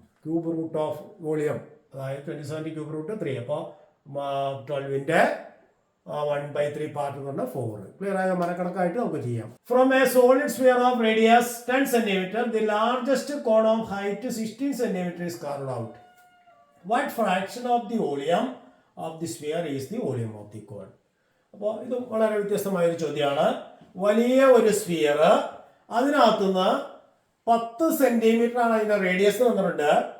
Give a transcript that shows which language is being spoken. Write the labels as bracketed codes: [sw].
[en] Cube root of volume അതായത് 27 cube root 3. [ml] അപ്പോൾ 12ന്റെ 1/3 part എന്ന് പറഞ്ഞാൽ 4. ക്ലിയർ ആയ മനക്കണക്കായിട്ട് നമുക്ക് ചെയ്യാം. [en] From a solid sphere of radius 10 centimetre the largest cone of height 16 centimetre is carved out. What fraction of the volume of the sphere is the volume of the cone? [ml] അപ്പോൾ ഇത് വളരെ വ്യത്യസ്തമായ ഒരു ചോദ്യമാണ്. വലിയ ഒരു സ്ഫിയർ, അതിനകത്തുനിന്ന് 10 centimetre ആണ് അതിന്റെ റേഡിയസ് തന്നിട്ടുണ്ട്.